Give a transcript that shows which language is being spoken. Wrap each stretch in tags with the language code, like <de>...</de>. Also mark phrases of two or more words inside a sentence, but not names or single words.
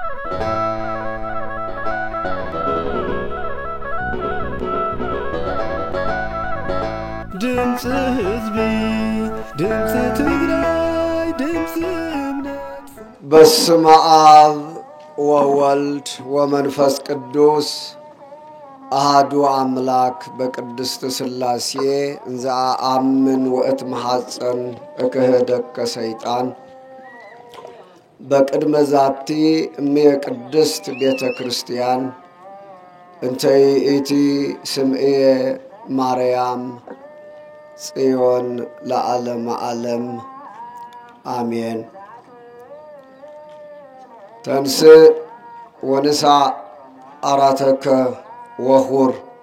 <ti>ድምጽ ህዝቢ ድምጽ ትግራይ ድምጽ እምነት</ti> <gez>በስመ አብ ወወልድ ወመንፈስ ቅዱስ አሐዱ አምላክ በቅድስት ሥላሴ እንዘ አምን ወእት መሐፀን እክህደከ ሰይጣን በቅድመ ዛቲ እምየ ቅድስት ቤተ ክርስቲያን እንተ ይእቲ ስምዕየ ማርያም ጽዮን ለዓለመ ዓለም አሜን። ተንሥእ ወንሣእ ዓራተከ ወኹር</gez>